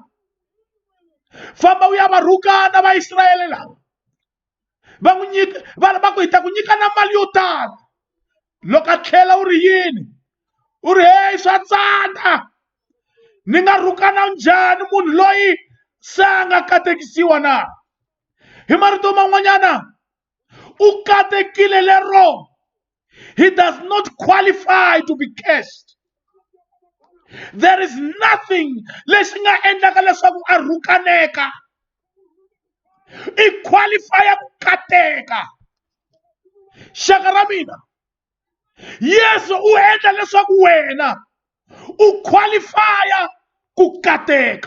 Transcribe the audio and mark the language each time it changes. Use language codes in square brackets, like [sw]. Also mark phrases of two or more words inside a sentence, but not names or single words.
[ts] Famba u ya va rhukana va Israyele lava va n'wi nyika va ku hi ta ku nyika na mali yo tala. Loko a tlhela u ri yini u ri hey swa tsanda ni nga rhukana njhani munhu loyi se a nga katekisiwa na. Hi marito man'wanyana u katekile lero. [en] He does not qualify to be cursed. There is nothing [ts] lexi nga endlaka leswaku a rhukaneka. [en] I qualify [ts] ku kateka. Xaka ra mina, Yesu u endla leswaku wena u qualify ku kateka.